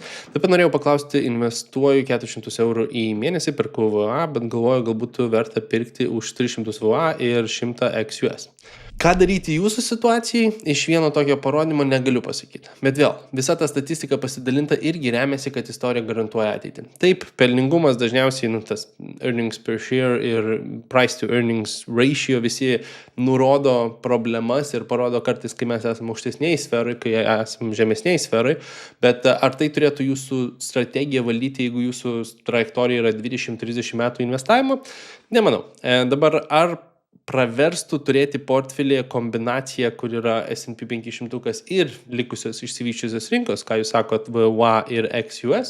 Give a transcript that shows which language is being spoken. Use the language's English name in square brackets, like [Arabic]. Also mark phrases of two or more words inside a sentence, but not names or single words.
[Lithuanian] Taip pat norėjau paklausti, investuoju 400 eurų į mėnesį per VA, bet galvoju, galbūt verta pirkti už 300 VA ir 100 XUS. Ką daryti jūsų situacijai, iš vieno tokio parodymo negaliu pasakyti. Bet vėl, visa ta statistika pasidalinta irgi remiasi, kad istorija garantuoja ateitį. Taip, pelningumas dažniausiai, tas [English] earnings per share [Lithuanian] ir [English] price to earnings ratio [Lithuanian] visi nurodo problemas ir parodo kartais, kai mes esame aukštesniai sferai, kai esame žemesniai sferai, bet ar tai turėtų jūsų strategiją valdyti, jeigu jūsų trajektorija yra 20-30 metų investavimo? Nemanau. Dabar ar praverstų turėti portfelyje kombinaciją, kur yra S&P 500 ir likusios išsivysčiusios rinkos, ką jūs sakot, VWA ir XUS?